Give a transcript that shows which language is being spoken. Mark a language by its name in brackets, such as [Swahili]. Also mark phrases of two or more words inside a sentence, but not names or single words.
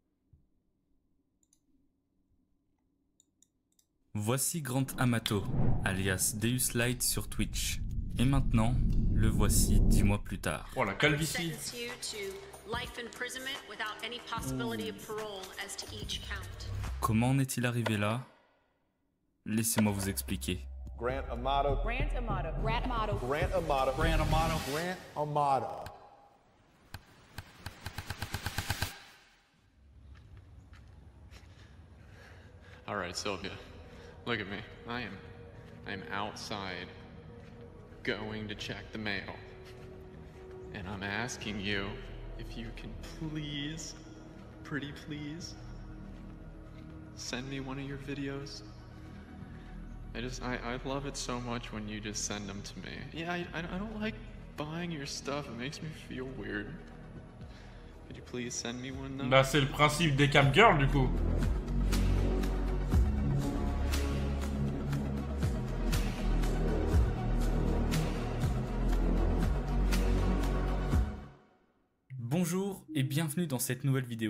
[French] Voici Grant Amato, alias Deus Light sur Twitch. Et maintenant, le voici 10 mois plus tard. Oh la calvitie. Comment en est-il arrivé là? Laissez-moi vous expliquer. Grant Amato. Grant Amato. Grant Amato. Grant Amato. Grant Amato. Grant Amato. [English] All right, Sylvia, look at me. I am outside going to check the mail. And I'm asking you if you can please, pretty please, send me one of your videos. I love it so much when you just send them to me. Yeah, I don't like buying your stuff. It makes me feel weird. Could you please send me one now? [French] Bah c'est le principe des [English] cam girls [French] du coup. Bonjour et bienvenue dans cette nouvelle vidéo.